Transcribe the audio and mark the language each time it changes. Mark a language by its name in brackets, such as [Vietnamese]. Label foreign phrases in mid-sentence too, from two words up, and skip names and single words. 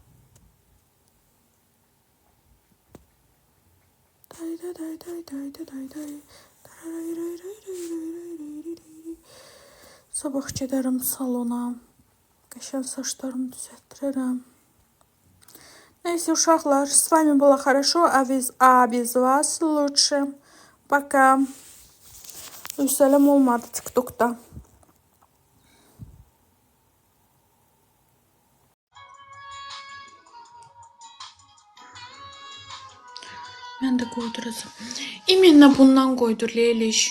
[Azerbaijani] Sabah gedərəm salona. Qəşəng saçlarımı düzəltdirərəm. Neyse, uşaqlar, [Russian] с вами было хорошо, а без вас лучше. Пока. [Azerbaijani] Yüksələm olmadı TikTok'da. Mən də qoyduracam. İminlə bundan qoydur, Leyliş.